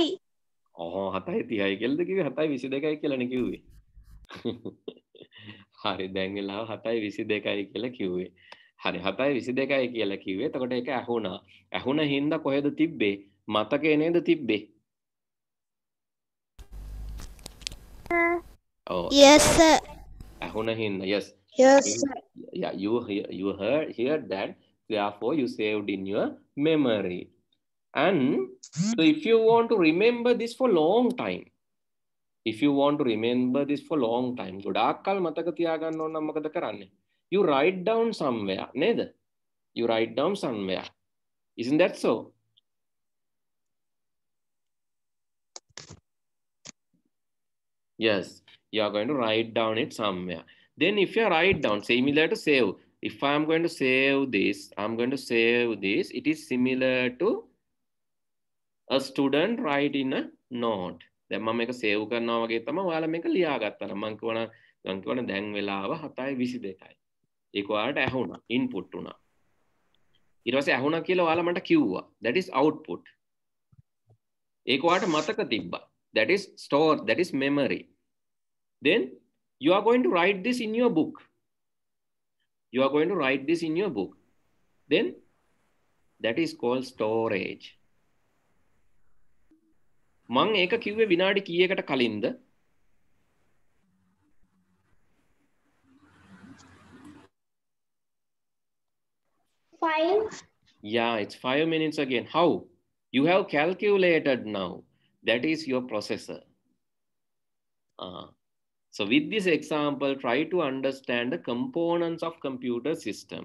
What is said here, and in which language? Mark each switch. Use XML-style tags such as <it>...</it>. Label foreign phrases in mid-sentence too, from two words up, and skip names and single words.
<si>ඔහො 7:30යි කියලාද කිව්වේ 7:22යි කියලානේ කිව්වේ හරි දැන් වෙලාව 7:22යි කියලා කිව්වේ හරි 7:22යි කියලා කිව්වේ එතකොට ඒක ඇහුණ හින්දා කොහෙද තිබ්බේ මතකේ නේද තිබ්බේ oh</si> <en>Yes, sir.</en> <si>ඇහුණ හින්දා yes</si> <en>yes sir yeah you heard that therefore you saved in your memory and so if you want to remember this for long time</en> <si>ගොඩාක් කල් මතක තියාගන්න ඕන නම් මොකද කරන්නේ</si> <en>you write down somewhere නේද you write down somewhere isn't that so yes you are going to write down it somewhere then if you write down similar to save if I am going to save this it is similar to a student write in a note</en> <si>දැන් මම මේක සේව් කරනවා වගේ තමයි ඔයාලා මේක ලියාගත්තා නම් මම කියවන දැන් වෙලාව 7:22යි ඒක ඔයාලට ඇහුණා ඉන්පුට් වුණා ඊට පස්සේ ඇහුණා කියලා ඔයාලා මට කිව්වා</si> <en>that is output</en> <si>ඒක ඔයාලට මතක තිබ්බා</si> <en>that is stored that is memory then you are going to write this in your book then that is called storage</en> <si>මං ඒක කිව්වේ විනාඩි කීයකට කලින්ද?</si> <en>Five. Yeah, it's 5 minutes again. How? You have calculated now. That is your processor. So with this example, try to understand the components of computer system.</en>